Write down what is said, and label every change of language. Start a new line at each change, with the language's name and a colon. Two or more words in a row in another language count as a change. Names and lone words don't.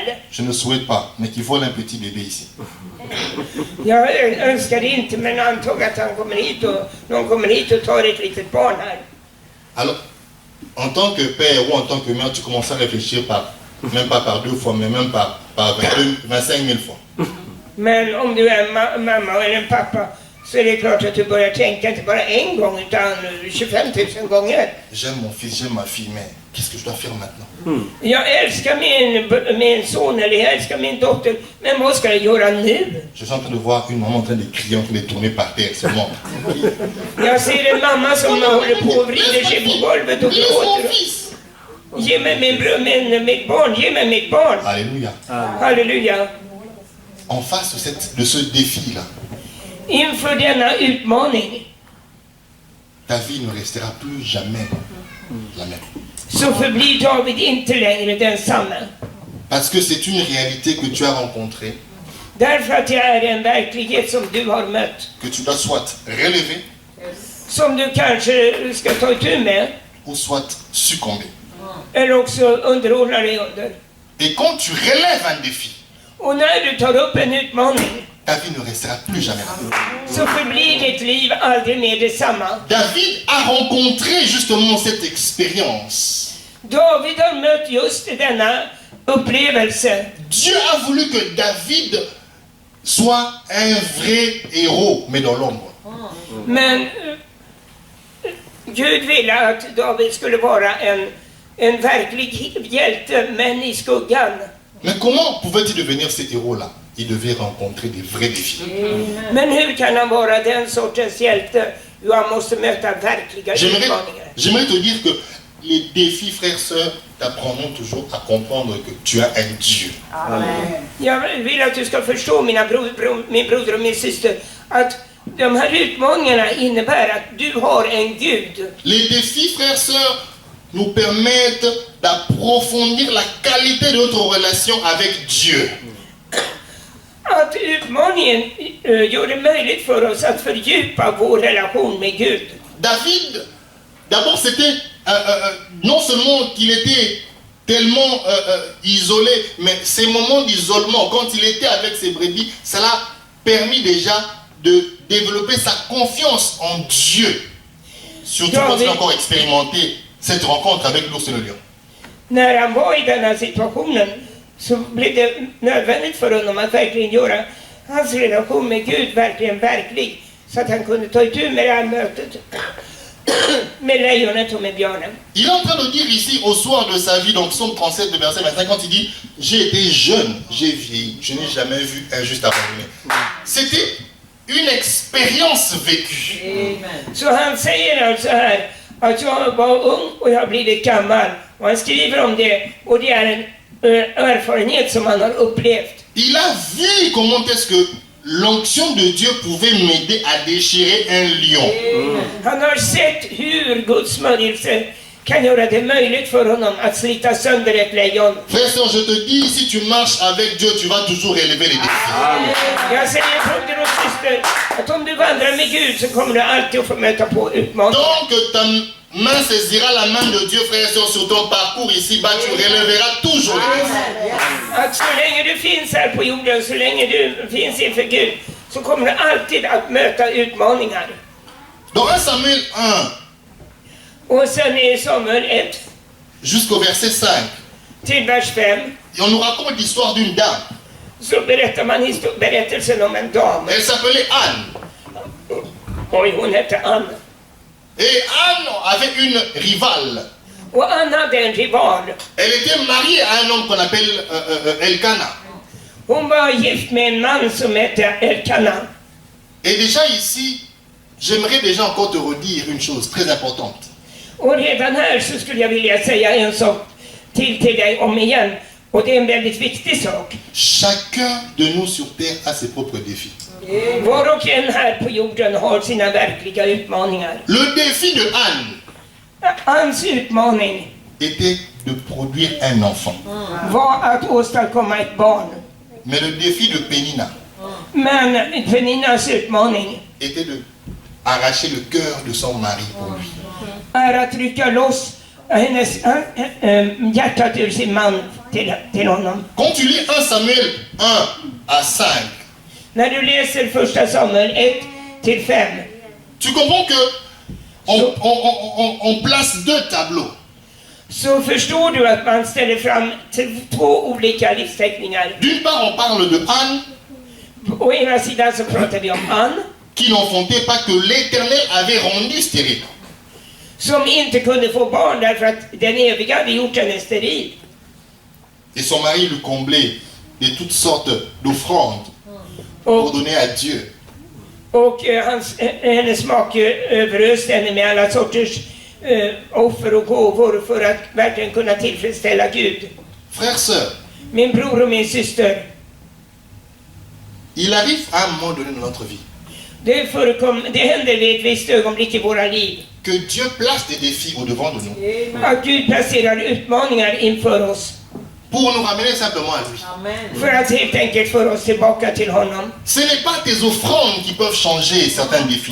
French: Je ne souhaite pas, mais qui vole un petit bébé ici.
Swedish: Jag önskar inte, men antag att han kommer hit och någon kommer hit och tar ett litet barn här.
French: Alors, en tant que père ou en tant que mère, tu commences à réfléchir même pas par 2 fois, mais même par 25 000 fois.
Swedish: Men om du är en mamma eller en pappa, så är det klart att du börjar tänka inte bara en gång utan 25 000 gånger.
French: J'aime mon fils, j'aime ma fille, mais qu'est-ce que je dois faire maintenant?
Swedish: Jag älskar min son eller jag älskar min dotter, men vad ska jag göra nu?
French: Je suis en train de voir une maman en train de crier, en train de tourner par terre, seulement.
Swedish: Jag ser en mamma som håller på och vrider sig på golvet och gråter. Ge mig mitt barn, ge mig mitt barn.
French: Alléluia.
Swedish: Halleluja.
French: En face de ce défi-là,
Swedish: Inför denna utmaning
French: ta vie ne restera plus jamais la même.
Swedish: så förblir David inte längre densamma.
French: Parce que c'est une réalité que tu as rencontrée,
Swedish: Därför att det är en verklighet som du har mött,
French: que tu dois soit relever
Swedish: som du kanske ska ta itu med,
French: ou soit succomber.
Swedish: eller också underordna dig under.
French: Et quand tu relèves un défi,
Swedish: Och när du tar upp en utmaning,
French: ta vie ne restera plus jamais la même.
Swedish: så förblir ditt liv aldrig mer detsamma.
French: David a rencontré justement cette expérience.
Swedish: David har mött just denna upplevelse.
French: Dieu a voulu que David soit un vrai héros, mais dans l'ombre.
Swedish: Men Gud ville att David skulle vara en verklig hjälte, men i skuggan.
French: Mais comment pouvait-il devenir ce héros-là? Il devait rencontrer des vrais défis.
Swedish: Men hur kan han vara den sortens hjälte? Jo, han måste möta verkliga utmaningar.
French: J'aimerais te dire que les défis, frères, sœurs, t'apprendront toujours à comprendre que tu as un Dieu.
Swedish: Jag vill att du ska förstå, min broder och min syster, att de här utmaningarna innebär att du har en Gud.
French: Les défis, frères, sœurs, nous permettent d'approfondir la qualité de notre relation avec Dieu.
Swedish: Att utmaningen gör det möjligt för oss att fördjupa vår relation med Gud.
French: David, d'abord c'était non seulement qu'il était tellement isolé, mais ces moments d'isolement, quand il était avec ses brebis, ça l'a permis déjà de développer sa confiance en Dieu. Surtout quand il a encore expérimenté cette rencontre avec l'ours et le lion.
Swedish: När han var i den här situationen, så blev det nödvändigt för honom att verkligen göra hans relation med Gud verkligen verklig, så att han kunde ta itu med det här mötet med lejonet och med björnen.
French: Il est en train de dire ici, au soir de sa vie, donc Psaume 37, le verset 25, quand il dit « J'ai été jeune, j'ai vieilli, je n'ai jamais vu un juste abandonné. » C'était une expérience vécue.
Swedish: Så han säger alltså här att jag var ung och jag har blivit gammal. Och han skriver om det, och det är en erfarenhet som han har upplevt.
French: Il a vu comment est-ce que l'onction de Dieu pouvait m'aider à déchirer un lion.
Swedish: Han har sett hur Guds smörjelse kan göra det möjligt för honom att slita sönder ett lejon.
French: Frère, sœur, je te dis, si tu marches avec Dieu, tu vas toujours relever les défis.
Swedish: Jag säger broder och syster att om du vandrar med Gud så kommer du alltid att få möta på utmaningar.
French: Donc ta main saisira la main de Dieu, frère et sœur, sur ton parcours ici-bas, tu relèveras toujours les défis.
Swedish: Att så länge du finns här på jorden, så länge du finns inför Gud, så kommer du alltid att möta utmaningar.
French: Dans 1 Samuel 1,
Swedish: Och sen i Samuel 1
French: jusqu'au verset 5,
Swedish: till vers 5
French: et on nous raconte l'histoire d'une dame.
Swedish: så berättar man berättelsen om en dam.
French: Elle s'appelait Anne.
Swedish: Oj, hon hette Ann.
French: Et Anne avait une rivale.
Swedish: Och Ann hade en rival.
French: Elle était mariée à un homme qu'on appelle Elkana.
Swedish: Hon var gift med en man som hette Elkana.
French: Et déjà ici, j'aimerais déjà encore te redire une chose très importante.
Swedish: Och redan här så skulle jag vilja säga en sak till dig om igen. Och det är en väldigt viktig sak.
French: Chacun de nous sur terre a ses propres défis.
Swedish: Var och en här på jorden har sina verkliga utmaningar.
French: Le défi de Anne
Swedish: Anns utmaning
French: était de produire un enfant.
Swedish: var att åstadkomma ett barn.
French: Mais le défi de Pénina
Swedish: Men Peninas utmaning
French: était de arracher le cœur de son mari pour lui.
Swedish: är att rycka loss hennes hjärtat ur sin man till honom.
French: Quand tu lis 1 Samuel 1 à 5,
Swedish: När du läser första Samuel 1 till 5
French: tu comprends que on place deux tableaux.
Swedish: så förstår du att man ställer fram två olika livsteckningar.
French: D'une part, on parle de Anne
Swedish: Å ena sidan så pratar vi om Ann
French: qui n'enfantait pas, que l'Éternel avait rendu stérile.
Swedish: som inte kunde få barn därför att den eviga hade gjort henne steril.
French: Et son mari lui comblait de toutes sortes d'offrandes pour donner à Dieu.
Swedish: Och hennes make överöste henne med alla sorters offer och gåvor för att verkligen kunna tillfredsställa Gud.
French: Frère, sœur,
Swedish: Min bror och min syster,
French: il arrive à un moment donné dans notre vie
Swedish: det händer vid ett visst ögonblick i våra liv
French: que Dieu place des défis au-devant de nous
Swedish: att Gud placerar utmaningar inför oss
French: pour nous ramener simplement à lui.
Swedish: för att helt enkelt föra oss tillbaka till honom.
French: Ce n'est pas tes offrandes qui peuvent changer certains défis.